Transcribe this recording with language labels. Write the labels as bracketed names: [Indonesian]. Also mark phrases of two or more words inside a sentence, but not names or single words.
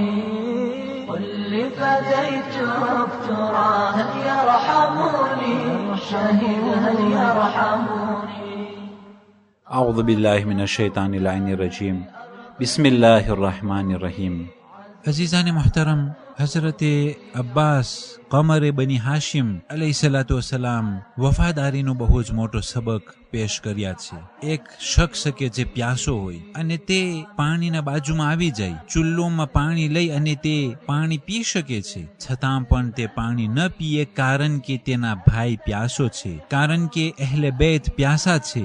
[Arabic] قل لفديتك ترى هل يرحموني، شهيد هل يرحموني. أعوذ بالله من الشيطان اللعين الرجيم بسم الله الرحمن الرحیم. [Urdu] عزیزان محترم، [Gujarati] حضرت અબ્બાસ કમરે બની હાશિમ [Arabic] عليه الصلاة والسلام [Gujarati] વફાદારીનો બહુ જ મોટો સબક પેશ કર્યા છે. એક શખ્સ કે જે પ્યાસો હોય અને તે પાણીના બાજુમાં આવી જાય, ચૂલ્લોમાં પાણી લઈ અને તે પાણી પી શકે છે, છતાં પણ તે પાણી ન પીએ કારણ કે તેના ભાઈ પ્યાસો છે, કારણ કે અહેલે બેત પ્યાસા છે.